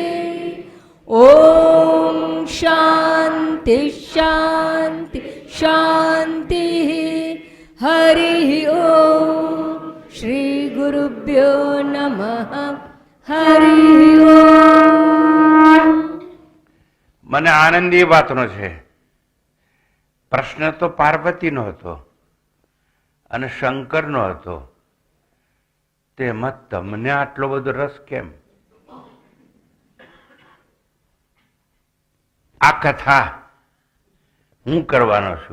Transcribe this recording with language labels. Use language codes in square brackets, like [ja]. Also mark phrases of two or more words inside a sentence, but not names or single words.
[sa] ॐ शान्ति शान्ति शान्तिः। हरिः ॐ श्री गुरुभ्यो नमः। हरिः ॐ। [gu] મને આનંદ એ વાતનો છે, પ્રશ્ન તો પાર્વતીનો હતો અને શંકરનો હતો, તેમાં તમને આટલો બધો રસ કેમ? આ કથા હું કરવાનો છું.